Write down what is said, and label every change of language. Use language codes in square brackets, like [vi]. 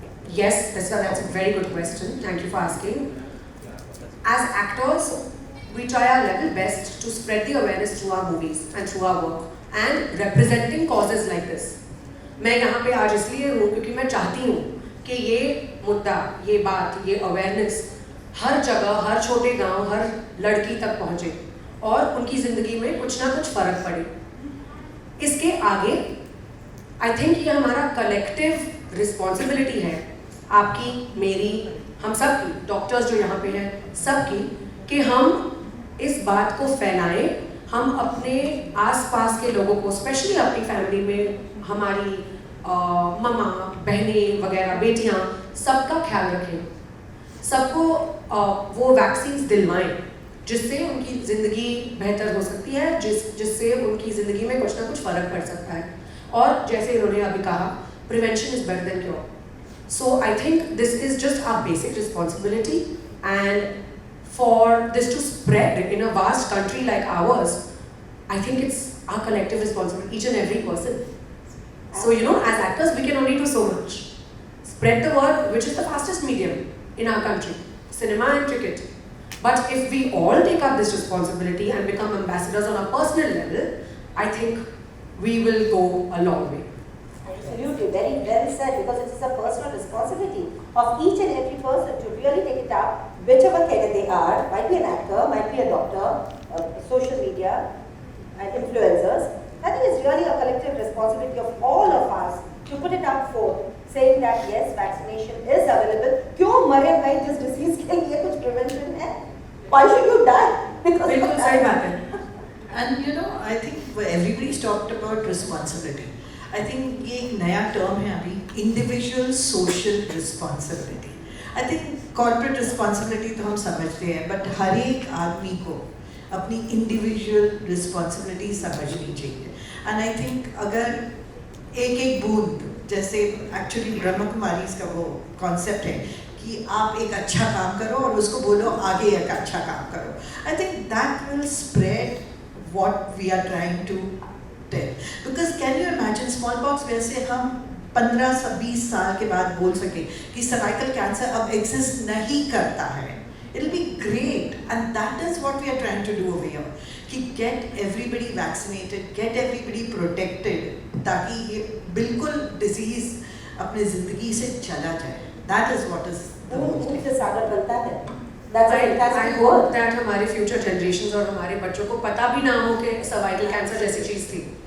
[en] Yes, that's a very good question. Thank you for asking. As actors, we try our level best to spread the awareness through our movies and through our work and representing causes like this. [hi] मैं यहाँ पे आज इसलिए हूँ क्योंकि मैं चाहती हूँ कि ये मुद्दा, ये बात, ये अवेयरनेस हर जगह, हर छोटे गांव, हर लड़की तक पहुँचे और उनकी ज़िंदगी में कुछ ना कुछ फ़र्क पड़े. इसके आगे [en] I think [hi] ये हमारा कलेक्टिव रिस्पॉन्सिबिलिटी है, आपकी, मेरी, हम सब की, डॉक्टर्स जो यहाँ पे हैं सबकी, कि हम इस बात को फैलाएं. हम अपने आसपास के लोगों को, स्पेशली अपनी फैमिली में हमारी मम्मा, बहनें वगैरह, बेटियाँ, सबका ख्याल रखें, सबको वो वैक्सीन्स दिलवाएं जिससे उनकी ज़िंदगी बेहतर हो सकती है, जिससे उनकी ज़िंदगी में कुछ ना कुछ फ़र्क पड़ सकता है. और जैसे इन्होंने अभी कहा, [en] Prevention is better than cure. So I think this is just our basic responsibility, and for this to spread in a vast country like ours, I think it's our collective responsibility, each and every person. So as actors we can only do so much. Spread the word, which is the fastest medium in our country, cinema and cricket. But if we all take up this responsibility and become ambassadors on a personal level, I think we will go a long way. Absolutely, very well said, because it is a personal responsibility of each and every person to really take it up, whichever career they are, might be an actor, might be a doctor, social media, and influencers. I think it's really a collective responsibility of all of us to put it up forth, saying that yes, vaccination is available. [hi] क्यों मरे भाई जिस disease के लिए कुछ prevention है? [en] Why should you die? Because [hi] बिल्कुल सही बात है. [en] And you know, I think everybody's talked about responsibility. I think [hi] ये एक नया [en] term [hi] है अभी, [en] individual social responsibility. I think [hi] corporate responsibility तो हम समझते हैं, but हर एक आदमी को अपनी individual responsibility समझनी चाहिए. [en] And I think [hi] अगर एक बूंद, जैसे एक्चुअली ब्रह्म कुमारीज का वो कॉन्सेप्ट है कि आप एक अच्छा काम करो और उसको बोलो आगे एक अच्छा काम करो. [en] I think that will spread what we are trying to tell. Because can you imagine [hi] smallpox वैसे हम 15-20 साल के बाद बोल सके कि सर्वाइकल कैंसर अब एग्जिस्ट नहीं करता है. [en] It'll be great, and that is what we are trying to do over here. [hi] कि [en] get everybody vaccinated, get everybody protected, [hi] ताकि ये बिल्कुल disease अपने ज़िंदगी से चला जाए. [en] That is what is the most. [hi] से सागर बनता है. [en] That's a I fantastic hope word. [hi] that हमारे future generations और हमारे बच्चों को पता भी ना हो कि cervical cancer जैसी चीज़ थी.